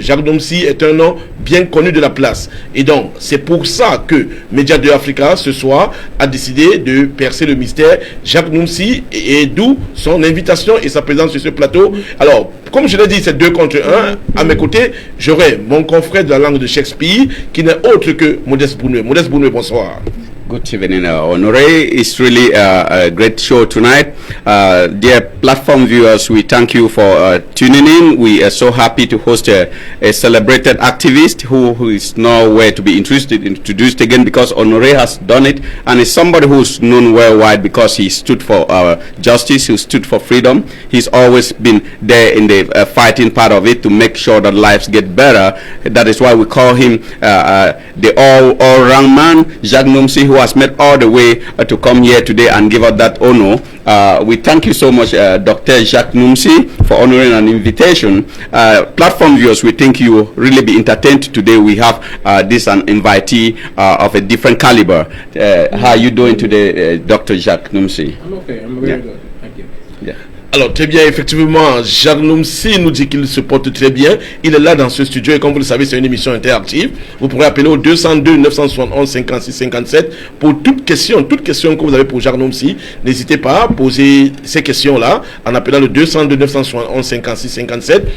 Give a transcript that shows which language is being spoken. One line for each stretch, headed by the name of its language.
French: Jacques Nomsi est un nom bien connu de la place. Et donc, c'est pour ça que Média 2 Africa, ce soir, a décidé de percer le mystère Jacques Nomsi et d'où son invitation et sa présence sur ce plateau. Alors, comme je l'ai dit, c'est 2 contre 1. À mes côtés, j'aurai mon confrère de la langue de Shakespeare, qui n'est autre que Modeste Bounoué. Modeste Bounoué, bonsoir.
English: Good evening, Honoré. It's really a great show tonight. Dear platform viewers, we thank you for tuning in. We are so happy to host a celebrated activist who is nowhere to be introduced again because Honoré has done it, and is somebody who's known worldwide because he stood for justice, he stood for freedom. He's always been there in the fighting part of it to make sure that lives get better. That is why we call him the all-round man, Jacques Nomsi, who has made all the way to come here today and give us that honor. We thank you so much, Dr. Jacques Numsi, for honoring an invitation. Platform viewers, we think you will really be entertained today. We have this an invitee of a different caliber. How are you doing today, Dr. Jacques Numsi? I'm okay. I'm very good. Thank you. Yeah.
French: Alors très bien, effectivement, Jacques Numsi nous dit qu'il se porte très bien. Il est là dans ce studio et comme vous le savez, c'est une émission interactive. Vous pourrez appeler au 202 971 56 57 pour toute question que vous avez pour Jacques Numsi. N'hésitez pas à poser ces questions-là en appelant le 202 971 56 57.